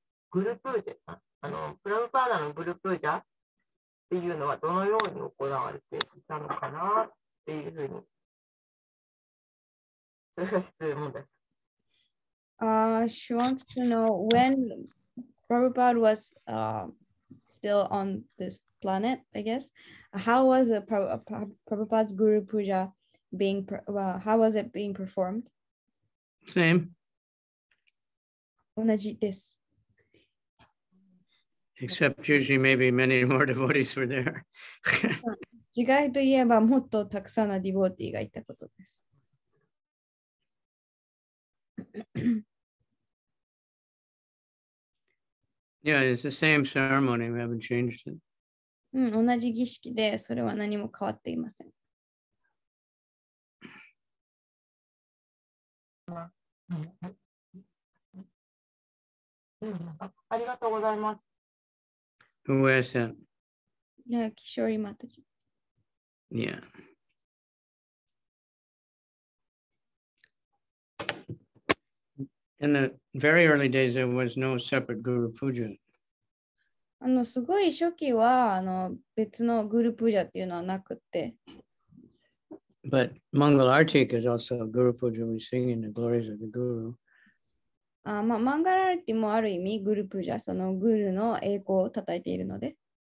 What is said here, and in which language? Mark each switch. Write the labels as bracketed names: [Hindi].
[Japanese] グルプージャ、プラブパーダのグルプージャっていうのはどのように行われていたのかなっていうふうに、それが質問です。 [English] She wants to know when Prabhupada was still on this planet, I guess. How was Prabhupada's Guru Puja being, how was it being performed? Same. [Japanese] 同じです。 [English] Except usually maybe many more devotees were there. [Japanese] 違いといえばもっとたくさんのディボーティーがいたことです。 [English] Yeah, it's the same ceremony. We haven't changed it. [Japanese] 同じ儀式でそれは何も変わっていません。ありがとうございます。 [English] Who asked that? Yeah, Kishori Mataji. Yeah. In the very early days, there was no separate Guru Puja. [Japanese] すごい初期は別のグルプージャっていうのはなくて。 [English] But Mangal Artik is also a Guru Puja. We sing in the glories of the Guru. [Japanese] マンガラルティもある意味グルプージャ、そのグルの栄光を叩いているので。